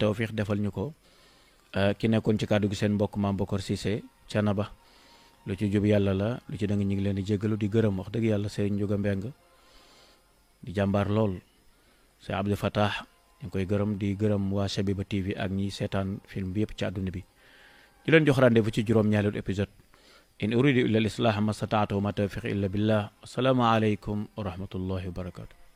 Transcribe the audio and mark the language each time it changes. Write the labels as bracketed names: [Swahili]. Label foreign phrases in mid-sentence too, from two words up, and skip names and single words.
[Wolof] tawfiix defal ñu ko ki nekkoon ci kàddu gi seen mbokk Mame Bokar Cissé Thiénaba lu ci jub yàlla la lu ci da nga ñu ngi leen di jéggalu di gërëm wax dëgg yàlla Serigne Ndiouga Mbeng di jàmbaar lool c'est Abdou Fatah ñu koy gërëm di gërëm waa Shabiba TV ak ñi seetaan film bi yëpp ci àdduna bi di leen jox rendez-vous ci juróom-ñaareelu épisode [Arabic] إن أريد إلا الإصلاح ما استطعت وما توفيقي إلا بالله السلام عليكم ورحمة الله وبركاته